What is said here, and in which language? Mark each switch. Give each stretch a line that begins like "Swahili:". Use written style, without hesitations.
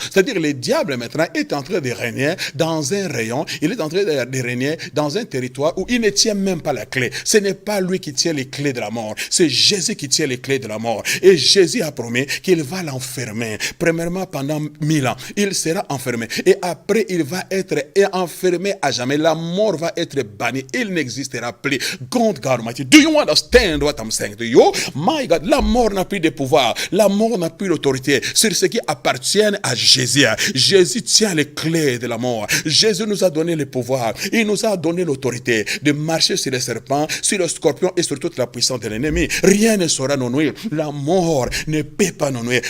French: C'est-à-dire le diable maintenant est en train de régner dans un rayon, il est en train de régner dans un territoire où il ne tient même pas la clé. Ce n'est pas lui qui tient les clés de la mort, c'est Jésus qui tient les clés de la mort. Et Jésus a promis qu'il va l'enfermer. Premièrement, pendant 1000 ans, il sera enfermé. Et après, il va être enfermé à jamais. La mort va être bannie. Il n'existera plus.
English: God Almighty, do you understand what I'm saying to you? My God,
French: la mort n'a plus de pouvoir. La mort n'a plus d'autorité sur ce qui appartient à Jésus. Jésus tient les clés de la mort. Jésus nous a donné le pouvoir. Il nous a donné l'autorité de marcher sur les serpents, sur le scorpion et sur toute la puissance de l'ennemi. Rien ne saura nous nuire. La mort ne peut pas nous nuire.